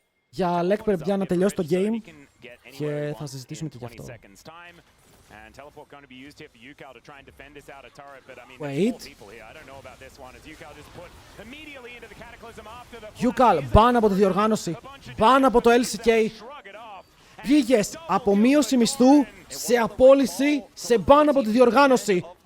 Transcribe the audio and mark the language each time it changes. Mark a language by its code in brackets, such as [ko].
[el] Για Lek πρέπει να τελειώσει το game και θα συζητήσουμε και γι' αυτό. [en] And teleport going to be used here for Yukal to try and defend this outer turret, but I mean, there's 4 people here. I don't know about this one. As Yukal just put immediately into the cataclysm after the Yukal, [el] ban από τη διοργάνωση, ban από το LCK. Πήγες από μείωση μισθού σε απόλυση σε ban από τη διοργάνωση.